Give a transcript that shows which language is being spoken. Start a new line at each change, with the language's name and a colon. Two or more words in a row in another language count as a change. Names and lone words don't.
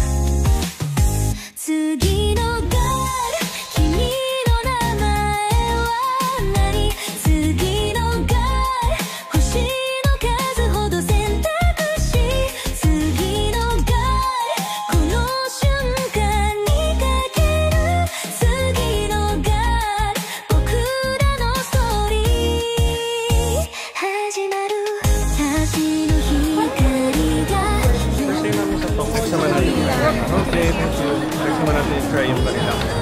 Japanese: 次のガール君の名前は何次のガール星の数ほど選択肢次のガールこの瞬間にかける次のガール僕らのストーリー始まる橋の光が
English: First time
Filipino: namin sa Tokyo. Sama natin yung
English: okay, thank you.
Filipino: Sama natin yung try yung kanila.